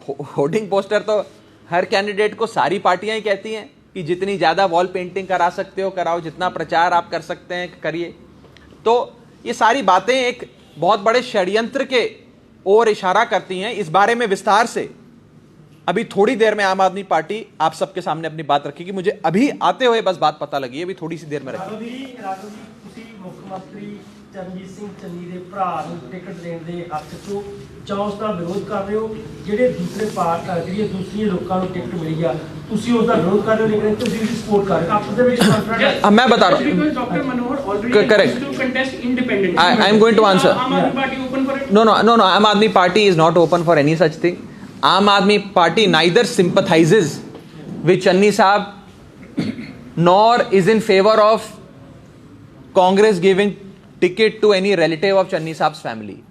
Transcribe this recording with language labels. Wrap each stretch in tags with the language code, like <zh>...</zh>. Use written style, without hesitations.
<hi>Hoarding poster तो हर candidate को सारी पार्टियां ही कहती हैं कि जितनी ज्यादा वॉल पेंटिंग करा सकते हो कराओ, जितना प्रचार आप कर सकते हैं करिए। तो ये सारी बातें एक बहुत बड़े षड्यंत्र के ओर इशारा करती हैं। इस बारे में विस्तार से अभी थोड़ी देर में आम आदमी पार्टी आप सबके सामने अपनी बात रखेगी। मुझे अभी आते हुए बस बात पता लगी है, अभी थोड़ी सी देर में रखेगी।</hi> <pa>मुख्यमंत्री चरणजीत सिंह चन्नी ਦੇ ਭਰਾ ਨੂੰ ਟਿਕਟ ਦੇਣ ਦੇ ਹੱਕ 'ਚੋਂ ਜਾਂ ਉਸ ਦਾ ਵਿਰੋਧ ਕਰ ਰਹੇ ਹੋ, ਜਿਹੜੇ ਦੂਸਰੇ ਜਿਹੜੀ ਦੂਸਰੀ ਲੋਕਾਂ ਨੂੰ ਟਿਕਟ ਮਿਲੀ ਆ ਤੁਸੀਂ ਉਸ ਦਾ ਵਿਰੋਧ ਕਰ ਰਹੇ ਹੋ, ਲੇਕਿਨ ਤੁਸੀਂ ਵੀ ਸਪੋਰਟ ਕਰ ਰਹੇ ਹੋ ਆਪਸ ਦੇ ਵਿੱਚ ਕਨਫਰੰਟ।</pa> <hi>मैं बता रहा हूं,</hi> <en>because Dr. Manohar already correct, to contest independently. I am going to answer. Aam Aadmi Party open for it? No, Aam Aadmi Party is not open for any such thing. Aam Aadmi Party neither sympathizes with Channi Saab nor is in favor of Congress giving ticket to any relative of Channi Saab's family.</en>